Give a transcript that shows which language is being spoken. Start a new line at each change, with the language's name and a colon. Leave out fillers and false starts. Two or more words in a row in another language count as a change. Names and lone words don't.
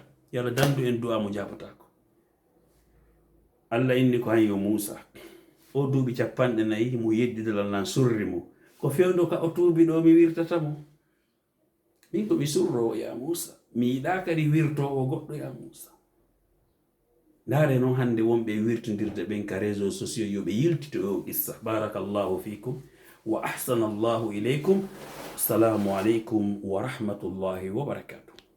Fula: Yalla dandu en du'a mo jabatako. Allah inni ko hanyo Musa o duuɓi 4 mo yeddidalal nan surri mo ko fewndo ka o tuubi ɗo mi wirtata mo min ko mi surro ya Musa mi yiɗa kadi wirtowo goɗɗo ya Musa. Ndaare noon hande wonɓe wirtodirde ɓen ka
French: réseaux sociaux
Fula: yoɓe yiltito o qissa.
Arabic: بارك الله فيكم وأحسن الله إليكم. السلام عليكم ورحمة الله وبركاته.